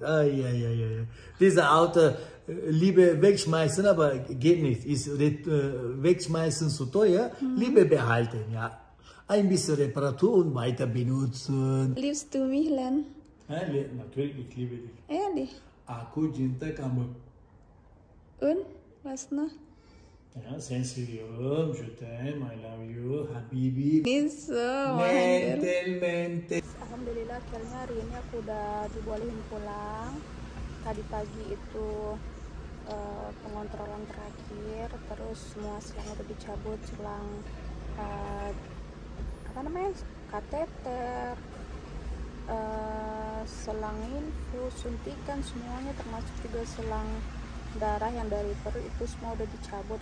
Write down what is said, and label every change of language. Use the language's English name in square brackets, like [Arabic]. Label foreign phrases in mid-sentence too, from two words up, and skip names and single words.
[German] Ai, ai, ai, ai. Diese Auto lieber wegschmeißen, aber geht nicht. Ist wegschmeißen zu teuer, lieber behalten, ja. Ein bisschen Reparatur und weiter benutzen. Liebst du mich, Len? Ja, natürlich, ich liebe dich. Ehrlich? [Indonesian] Aku cinta kamu. [German] Und? Was noch? Ja, Sensorium, [French] je t'aime, [English] I love you, Habibi. [German] Nicht so, Mann. Mental. [Indonesian] Alhamdulillah akhirnya hari ini aku udah dibolehin pulang. Tadi pagi itu pengontrolan terakhir, terus semua selang udah dicabut, selang kateter, selang infus, suntikan, semuanya termasuk juga selang darah yang dari perut itu semua udah dicabut.